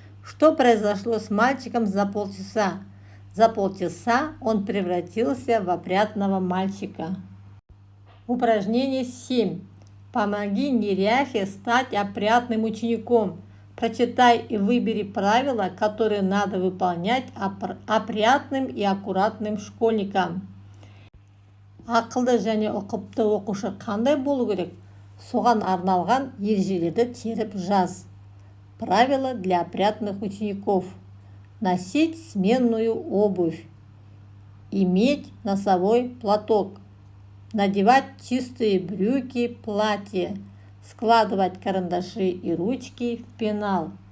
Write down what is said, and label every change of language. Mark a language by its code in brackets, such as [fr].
[ru] Что произошло с мальчиком за полчаса? За полчаса он превратился в опрятного мальчика. Упражнение 7. Помоги неряхе стать опрятным учеником. Прочитай и выбери правила, которые надо выполнять опрятным и аккуратным школьникам. [kk] Ақылды және ұқыпты оқушы қандай болу керек? Соған арналған ережелерді теріп жаз. [ru] Правила для опрятных учеников. Носить сменную обувь. Иметь носовой платок. Надевать чистые брюки, платье. Складывать карандаши и ручки в пенал.